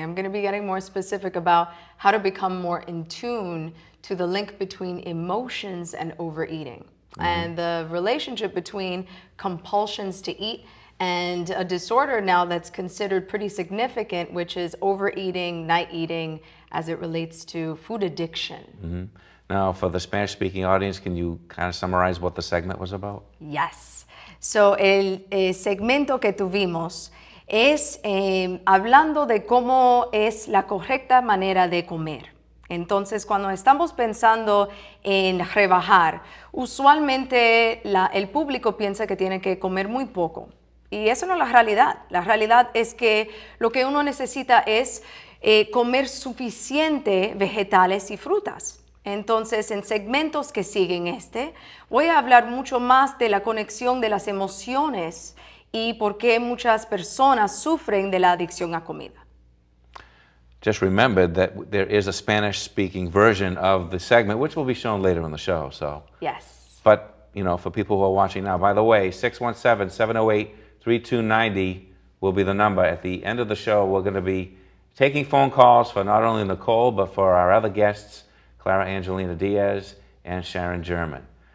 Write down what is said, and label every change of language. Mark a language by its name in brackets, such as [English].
[English] I'm going to be getting more specific about how to become more in tune to the link between emotions and overeating, and the relationship between compulsions to eat and a disorder now that's considered pretty significant, which is overeating, night eating, as it relates to food addiction. Now, for the Spanish-speaking audience, can you kind of summarize what the segment was about? Yes. [Spanish] So, el segmento que tuvimos es hablando de cómo es la correcta manera de comer. Entonces, cuando estamos pensando en rebajar, usualmente el público piensa que tiene que comer muy poco. Y eso no es la realidad. La realidad es que lo que uno necesita es comer suficiente vegetales y frutas. Entonces, en segmentos que siguen voy a hablar mucho más de la conexión de las emociones y por qué muchas personas sufren de la adicción a comida. [English] Just remember that there is a Spanish-speaking version of the segment, which will be shown later in the show. So, yes. But, you know, for people who are watching now, by the way, 617-708-3290 will be the number. At the end of the show, we're going to be taking phone calls for not only Nicole, but for our other guests, Clara Angelina Diaz and Sharon German.